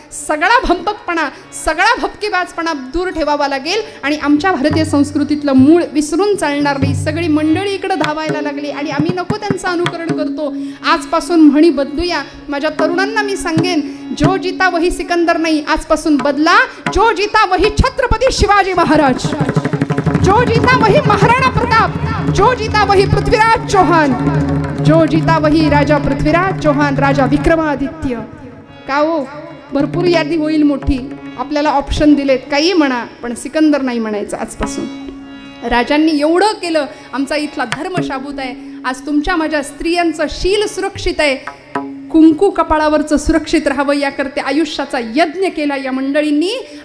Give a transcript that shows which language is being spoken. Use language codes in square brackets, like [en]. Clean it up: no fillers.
[mr] सगळा भंपकपणा, सगळा भपकेबाजपणा दूर ठेवावा लागेल आणि आमच्या भारतीय संस्कृतीतलं मूळ विसरून चालणार नाही. सगळी मंडळी इकडे धावायला लागली आणि आम्ही नको त्यांचं अनुकरण करतो. आजपासून म्हणी बदलूया. माझ्या तरुणांना मी सांगेन, [hi] जो जिता वही सिकंदर [mr] नाही, आजपासून बदला. [hi] जो जिता वही छत्रपती शिवाजी महाराज, जो जीता वही महाराणा प्रताप, जो जीता वही पृथ्वीराज चौहान, जो जीता वही राजा पृथ्वीराज चौहान, राजा विक्रमादित्य. [mr] का हो, भरपूर यादी होईल मोठी. आपल्याला ऑप्शन दिलेत, काही म्हणा, पण सिकंदर नाही म्हणायचं आजपासून. राजांनी एवढं केलं, आमचा इथला धर्म शाबूत आहे. आज तुमच्या माझ्या स्त्रियांचं शील सुरक्षित आहे. कुंकू कपाळावरचं सुरक्षित राहावं याकरते आयुष्याचा यज्ञ केला या मंडळींनी.